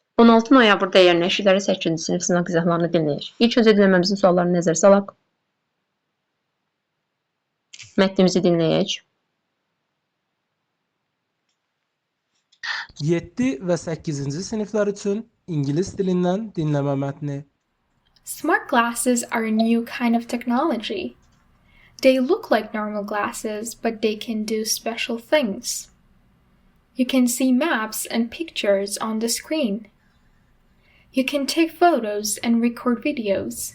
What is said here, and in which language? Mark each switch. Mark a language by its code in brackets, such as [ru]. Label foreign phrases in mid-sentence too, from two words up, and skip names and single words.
[az] 16 noyabrda yerləşikləri 8-ci sinif sınaq izahlarını dinləyək. İlk öncə dinləməmizin suallarını nəzərə salaq. Mətnimizi dinləyək. 7 və 8-ci siniflər üçün ingilis dilindən dinləmə mətni. [en] Smart glasses are a new kind of technology. They look like normal glasses, but they can do special things. You can see maps and pictures on the screen. You can take photos and record videos.